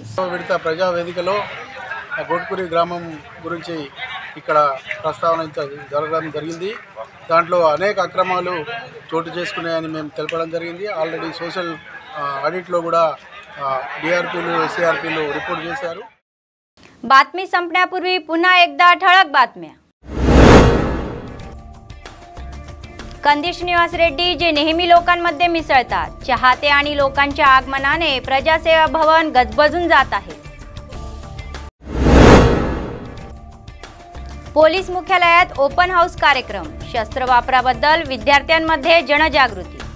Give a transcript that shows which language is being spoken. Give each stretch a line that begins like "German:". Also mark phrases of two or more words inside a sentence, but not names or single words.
Telugu: విడత ప్రజా వేదికలో గోట్కూరి గ్రామం గురించి ఇక్కడ ప్రస్తావన జరగడం జరిగింది। దాంట్లో అనేక అక్రమాలు చోటు చేసుకున్నాయని మేము తెలపడం జరిగింది।
English: already social auditlo
Telugu: కూడా DRPలు SCRPలు रिपोर्ट చేశారు।
Marathi: बातमी संपण्यापूर्वी पुन्हा एकदा ठळक बातम्या। कंदिश निवास रेड्डी जे नेहमी लोकांमध्ये मिसळतात। चाहते आणि लोकांच्या आगमनाने प्रजासेवा भवन गजबजून जात आहे। पोलीस मुख्यालयात
English: open house
Marathi: कार्यक्रम शस्त्र वापराबद्दल विद्यार्थ्यांमध्ये जनजागृती।